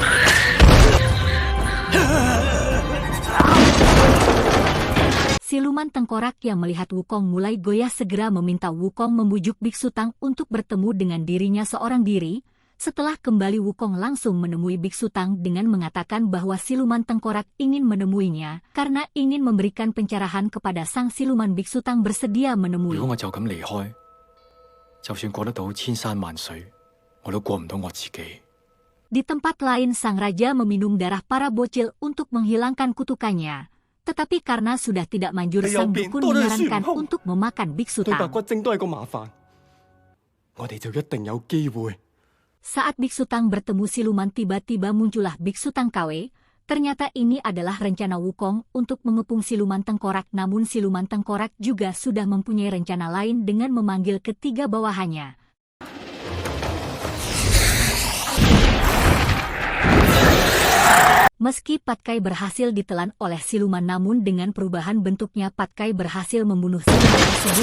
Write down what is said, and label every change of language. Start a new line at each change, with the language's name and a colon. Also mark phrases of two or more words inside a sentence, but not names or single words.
Indonesian: Siluman tengkorak yang melihat Wukong mulai goyah segera meminta Wukong membujuk Biksu Tang untuk bertemu dengan dirinya seorang diri. Setelah kembali Wukong langsung menemui Biksu Tang dengan mengatakan bahwa siluman tengkorak ingin menemuinya karena ingin memberikan pencerahan kepada sang siluman. Biksu Tang bersedia menemui.
Cantonese: 如果我就咁離開，就算過得到千山萬水，我都過唔到我自己。
Indonesian: Di tempat lain sang raja meminum darah para bocil untuk menghilangkan kutukannya. Tetapi karena sudah tidak manjur sang dukun menyarankan untuk memakan Biksu 對白 Tang.
Cantonese: 骨精都係個麻煩，我哋就一定有機會。
Indonesian: Saat Biksu Tang bertemu siluman tiba-tiba muncullah Biksu Tang KW. Ternyata ini adalah rencana Wukong untuk mengepung siluman tengkorak. Namun siluman tengkorak juga sudah mempunyai rencana lain dengan memanggil ketiga bawahannya. Meski Patkai berhasil ditelan oleh siluman namun dengan perubahan bentuknya Patkai berhasil membunuh siluman tersebut.